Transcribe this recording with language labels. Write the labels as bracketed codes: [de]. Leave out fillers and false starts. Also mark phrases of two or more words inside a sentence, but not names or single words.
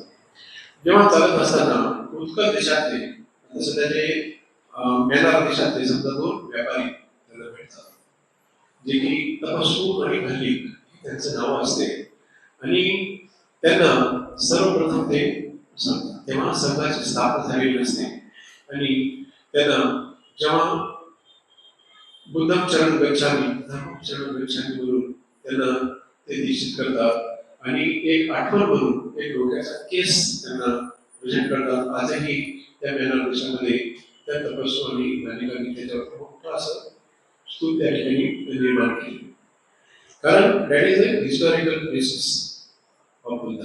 [mr] जेव्हा चालत असताना उत्कल देशातले सध्याचे मेनार देशातले समजा 2 व्यापारी त्यांना भेटतात, जे की तपस्सू आणि मल्लिक त्यांचं नाव असते. आणि त्यांना सर्वप्रथम ते सांगतात तेव्हा संघाची स्थापना झालेली नसते आणि त्यांना जेव्हा [pi] बुद्धम चरण गच्छामी धर्मम चरण गच्छामी [mr] म्हणून त्यांना ते दीक्षित करतात आणि एक आठवण म्हणून एक डोक्याचा केस त्यांना प्रेझेंट करतात. आजही त्या मेनार देशामध्ये त्या तपस्सू आणि नानिकांनी त्याच्यावर मोठं असं स्तूप त्या ठिकाणी निर्माण केले, कारण [en] that is a historical basis of Buddha.